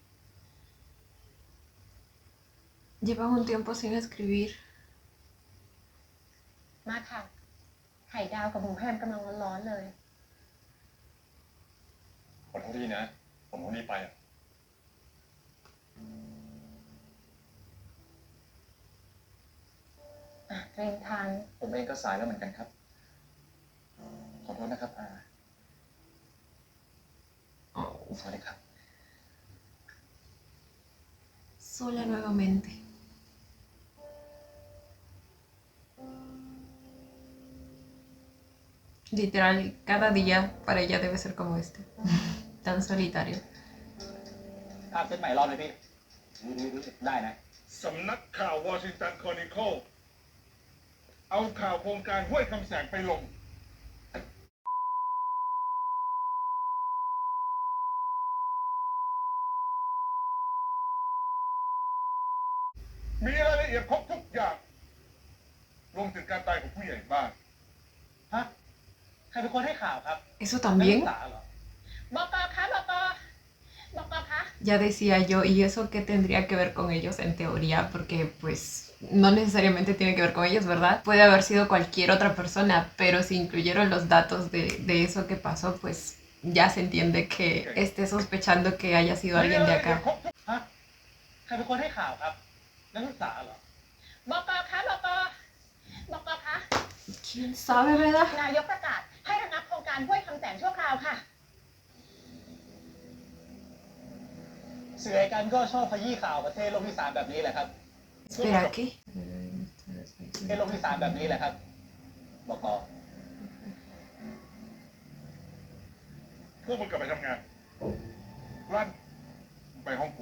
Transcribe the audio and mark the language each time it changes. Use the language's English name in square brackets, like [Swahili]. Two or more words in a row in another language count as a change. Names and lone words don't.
[Spanish] Llevas un tiempo sin escribir. [Thai] มาค่ะไข่ดาวกับหมูแฮมกำลังร้อนๆเลย ขอโทษทีนะ ผมต้องรีบไปอ่ะ เตรียมทาน ผมเองก็สายแล้วเหมือนกันครับ ขอโทษนะครับ [Spanish] Oh, [Thai] สวัสดีครับ [Spanish] sola nuevamente. Literal, cada día para ella debe ser como este. Tan solitario. [Thai] ภาพเซตใหม่รอบเลยพี่ได้นะ สำนักข่าววอชิงตันครอนิเคิลเอาข่าวโครงการห้วยคำแสงไปลง มีรายละเอียดครบทุกอย่างรวมถึงการตายของผู้ใหญ่บ้าน ฮะ ใครเป็นคนให้ข่าวครับ [Spanish] Eso también. [Thai] นักศึกษาเหรอ บอกกคะบอกกคะ [Spanish] Ya decía yo, ¿y eso qué tendría que ver con ellos en teoría? Porque pues no necesariamente tiene que ver con ellos, ¿verdad? Puede haber sido cualquier otra persona, pero si incluyeron los datos de eso que pasó, pues ya se entiende que esté sospechando que haya sido [Thai] มี [Spanish] alguien [Thai] ราย [Spanish] de [Thai] ละเอียด [Spanish] acá. [Thai] ครบทุก ฮะ ใครเป็นคนให้ข่าวครับ นักศึกษาเหรอ บอกคะบอกคะ [Spanish] ¿Quién sabe, verdad? [Thai] นายกประกาศให้ระงับโครงการห้วยคำแสงชั่วคราวค่ะ สื่อรายการก็ชอบขยี้ข่าวประเทศโลกที่ 3แบบนี้แหละครับ [Spanish] Espera, ¿qué? [Thai] ประเทศโลกที่ 3แบบนี้แหละครับบอก พวกมึงกลับไปทำงานลั่นไปห้องกู